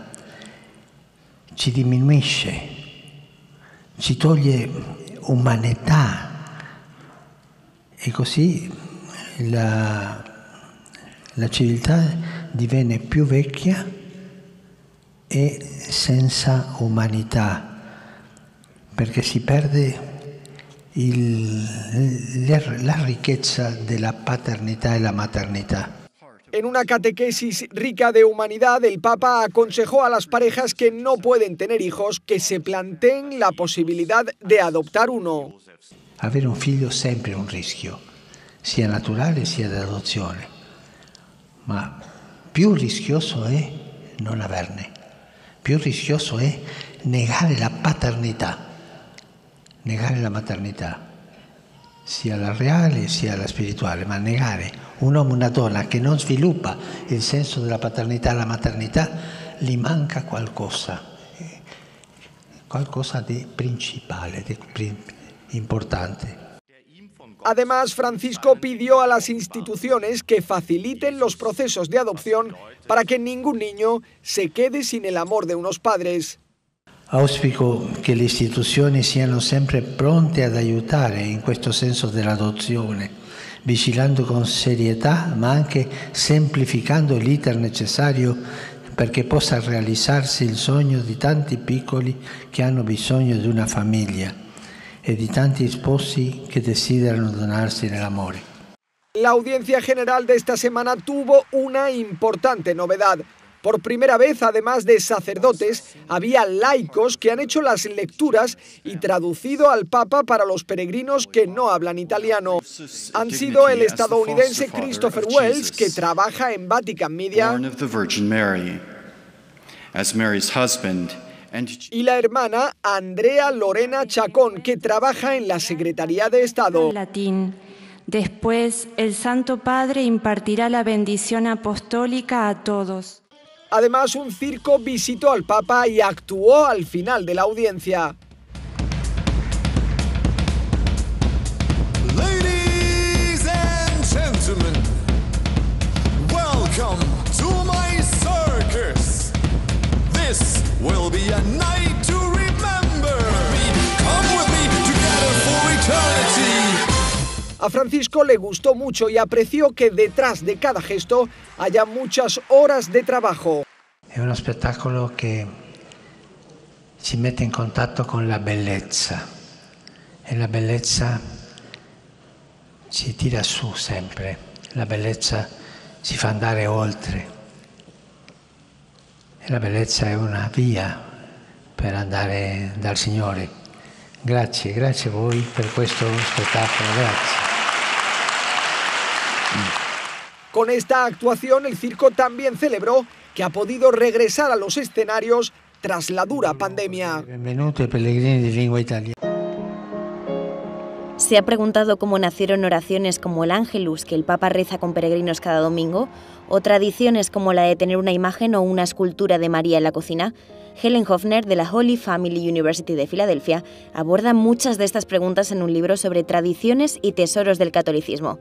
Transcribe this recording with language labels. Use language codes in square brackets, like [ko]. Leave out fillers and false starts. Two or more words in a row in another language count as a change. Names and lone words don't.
[it] ci diminuisce, ci toglie umanità e così la civiltà diviene più vecchia e senza umanità, perché si perde la ricchezza della paternità e la maternità. [es] En una catequesis rica de humanidad, el Papa aconsejó a las parejas que no pueden tener hijos que se planteen la posibilidad de adoptar uno. [it] Avere un figlio sempre un rischio, sia naturale sia d'adozione, ma più rischioso è non averne, più rischioso è negare la paternità, negare la maternità, sia la reale sia la spirituale, ma negare un uomo e una donna che non sviluppa il senso della paternità e la maternità, gli manca qualcosa di principale, di importante. [es] Además, Francisco pidió a las instituciones que faciliten los procesos de adopción para que ningún niño se quede sin el amor de unos padres. [it] Auspico che le istituzioni siano sempre pronte ad aiutare in questo senso dell'adozione, vigilando con serietà ma anche semplificando l'iter necessario perché possa realizzarsi il sogno di tanti piccoli che hanno bisogno di una famiglia e di tanti sposi che desiderano donarsi nell'amore. [es] La audiencia general de esta semana tuvo una importante novedad. Por primera vez, además de sacerdotes, había laicos que han hecho las lecturas y traducido al Papa para los peregrinos que no hablan italiano. Han sido el estadounidense Christopher Wells, que trabaja en Vatican Media, y la hermana Andrea Lorena Chacón, que trabaja en la Secretaría de Estado. Latín. Después, el Santo Padre impartirá la bendición apostólica a todos. Además, un circo visitó al Papa y actuó al final de la audiencia. [en] Ladies and gentlemen, welcome to my circus. This will be a night to remember. Come with me together for eternity. [es] A Francisco le gustó mucho y apreció que detrás de cada gesto haya muchas horas de trabajo. [it] È uno spettacolo che ci mette in contatto con la bellezza e la bellezza ci tira su sempre, la bellezza ci fa andare oltre e la bellezza è una via per andare dal Signore. Grazie a voi per questo spettacolo, grazie. [es] Con esta actuación, el circo también celebró que ha podido regresar a los escenarios tras la dura pandemia. [it] Benvenuti ai pellegrini di lingua italiana. [es] ¿Se ha preguntado cómo nacieron oraciones como el Ángelus, que el Papa reza con peregrinos cada domingo, o tradiciones como la de tener una imagen o una escultura de María en la cocina? Helen Hofner, de la Holy Family University de Filadelfia, aborda muchas de estas preguntas en un libro sobre tradiciones y tesoros del catolicismo.